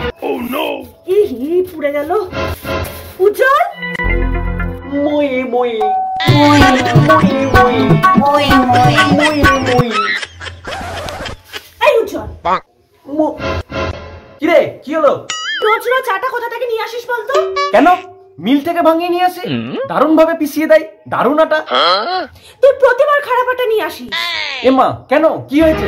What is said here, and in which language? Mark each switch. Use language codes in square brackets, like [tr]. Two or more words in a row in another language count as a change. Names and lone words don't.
[bn] পুড়ে গেল। উজ্জ্বল, মই মই মই মই মই মই মই মই মই। এই উজ্জ্বল, কি রে, কি হলো? রোজ রোজ আটা কোথা থেকে নিয়ে আসিস বলতো? কেন, মিল থেকে ভাঙিয়ে নিয়ে আসি, দারুণ ভাবে পিষিয়ে দেয়, দারুণ আটা। তুই প্রতিবার খারাপ আটা নিয়ে আসিস। এমা কেন, কি হয়েছে?